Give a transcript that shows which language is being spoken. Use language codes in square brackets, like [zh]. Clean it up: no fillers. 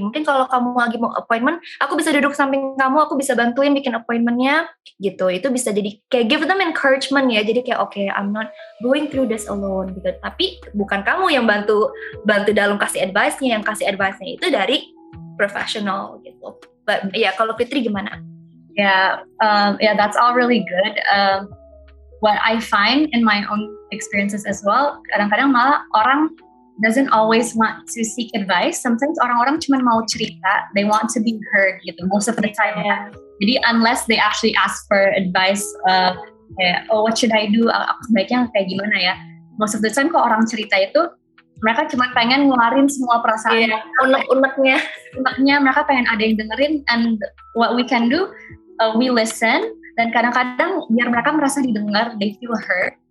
[id] Mungkin kalau kamu lagi mau appointment, aku bisa duduk samping kamu, aku bisa bantuin bikin appointmentnya gitu. Itu bisa jadi kayak [en] give them encouragement [id] ya. Jadi kayak [en] okay, I'm not going through this alone [id] gitu. Tapi bukan kamu yang bantu dalam kasih advice-nya, yang kasih advice-nya itu dari professional gitu. [en] But [id] ya kalau Fitri gimana? [en] Yeah, that's all really good. what I find in my own experiences as well, [id] kadang-kadang malah orang [en] doesn't always want to seek advice. Sometimes [id] orang-orang cuma mau cerita, [en] they want to be heard [id] gitu [en] most of the time. Yeah. [id] Jadi [en] unless they actually ask for advice, [id] kayak [en] what should I do? [id] Aku sebaiknya kayak gimana ya? [en] Most of the time [id] kalau orang cerita itu mereka cuma pengen ngeluarin semua perasaan, unek-uneknya mereka pengen ada yang dengerin. [en] And what we can do, we listen. [id] Dan kadang-kadang biar mereka merasa didengar, [en] they feel heard.